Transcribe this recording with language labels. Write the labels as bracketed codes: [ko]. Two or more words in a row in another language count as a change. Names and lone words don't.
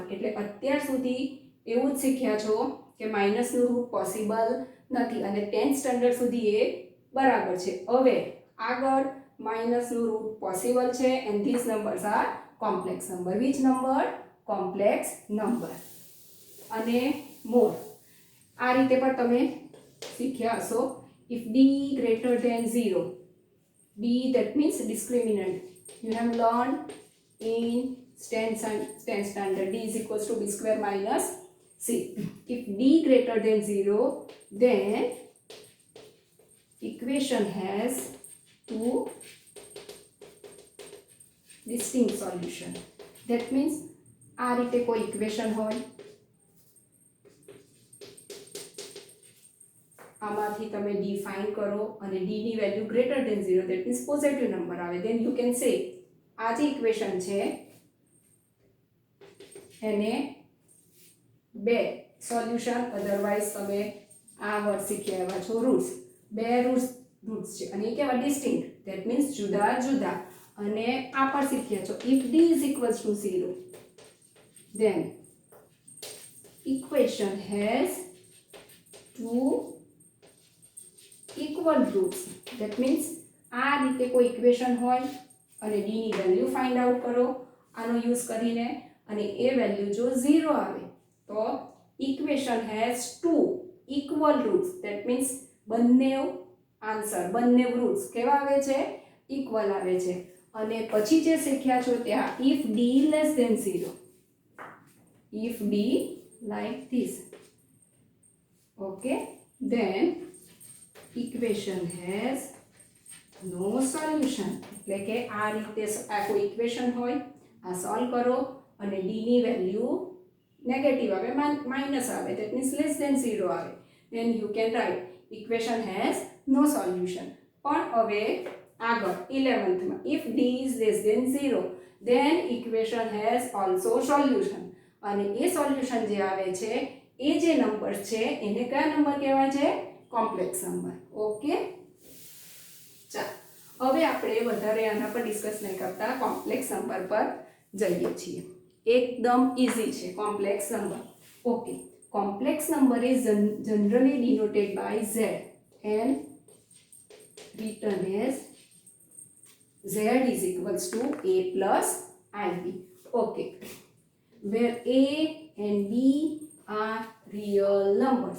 [gu] એટલે અત્યાર સુધી એવું જ શીખ્યા છો કે માઇનસનું રૂટ પોસિબલ નથી અને 10th સ્ટાન્ડર્ડ સુધી એ બરાબર છે. હવે આગળ માઇનસનું રૂટ પોસિબલ છે [en] and these numbers are complex number. which number? complex number. [gu] અને મોર આ રીતે પણ તમે શીખ્યા હશો. [en] If d greater than 0, d that means discriminant. You have learned in 10th standard d is equals to b square minus c. If d greater than 0, then equation has two distinct solution. That means [gu] આ રીતે કોઈ equation હોય આમાંથી તમે d ફાઇન્ડ કરો અને d ની વેલ્યુ [en] greater than 0 that means positive number [gu] આવે, [en] then you can say [gu] આ જે ઇક્વેશન છે એને બે સોલ્યુશન, અધરવાઇઝ તમે આ વર્ડ શીખી આવ્યા છો રૂટ્સ. બે રૂટ્સ છે અને એ કેવા? ડિસ્ટિંક્ટ. [en] that means [gu] જુદા જુદા. અને આ પણ શીખ્યા છો [en] if d is equals to 0 then equation has two equal roots. That means [gu] આ રીતે કોઈ ઇક્વેશન હોય અને d ની વેલ્યુ [en] find out [gu] કરો આનો યુઝ કરીને અને એ વેલ્યુ જો 0 આવે તો [en] equation has two equal roots. [gu] ધેટ મીન્સ બંને આન્સર, બંને રૂટ્સ કેવા આવે છે? ઇક્વલ આવે છે. અને પછી જે શીખ્યા છો ત્યાં [en] if d less than 0, if d like this, okay, then equation has no solution. [gu] એટલે કે આ રીતે આ કોઈ ઇક્વેશન હોય આ સોલ્વ કરો અને d ની વેલ્યુ નેગેટિવ આવે, માઇનસ આવે, [en] that means less than 0 [gu] આવે, [en] then you can write equation has no solution. [gu] પણ હવે આગળ 11thમાં [en] if d is less than 0 then equation has also solution. [gu] અને એ સોલ્યુશન જે આવે છે એ જે નંબર છે એને કયા નંબર કહેવાય છે? [en] complex number. [gu] ઓકે, ચાલો હવે આપણે વધારે આના પર ડિસ્કસ નહીં કરતા [en] complex number [gu] પર જઈએ છીએ. એકદમ ઇઝી છે [en] complex number. okay, complex number is generally denoted by z and written as z is equals to a plus ib. Okay, where a and b are real numbers.